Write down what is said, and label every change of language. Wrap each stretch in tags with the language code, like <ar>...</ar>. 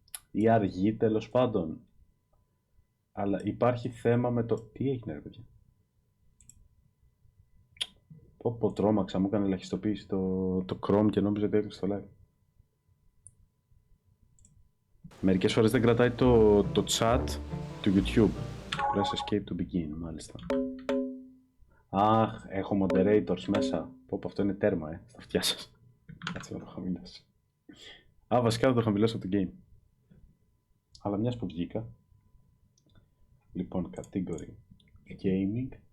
<el>ή αργεί, τέλος πάντων. Αλλά υπάρχει θέμα με το... Τι έγινε ρε παιδιά? Πω τρόμαξα, μου έκανε ελαχιστοποίηση το Chrome και νόμιζα ότι έκλεισε το live. Μερικές φορές δεν κρατάει το chat του YouTube.</el> <en>Press escape to begin,</en> <el>μάλιστα. Αχ, έχω moderators μέσα. Πω, αυτό είναι τέρμα, στα αυτιά σας. Κάτσε να το χαμηλώσω. Βασικά θα το χαμηλώσω από το game. Αλλά μιας που βγήκα. Λοιπόν, category gaming.</el>